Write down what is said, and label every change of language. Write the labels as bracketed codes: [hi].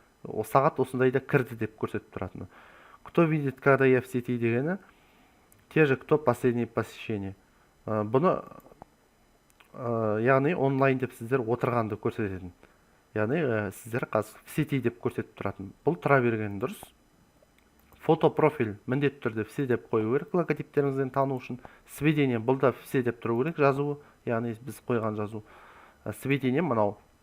[kk] Сағат осындайда кірді деп көрсетіп тұратыны. [ru] Кто видит, когда я в сети [kk] дегені, [ru] те же, кто последнее посещение. [kk] Бұны яғни онлайн деп сіздер отырғанды көрсететін. Яғни сіздер қазір в сети деп көрсетіп тұратын. Бұл тұра берген дұрыс. Фото профиль міндетті түрде все деп қою керек, логотиптеріңізден тану үшін. Сведение бұл да все деп тұру керек, жазуы, яғни біз қойған жазу. Сведение мынау.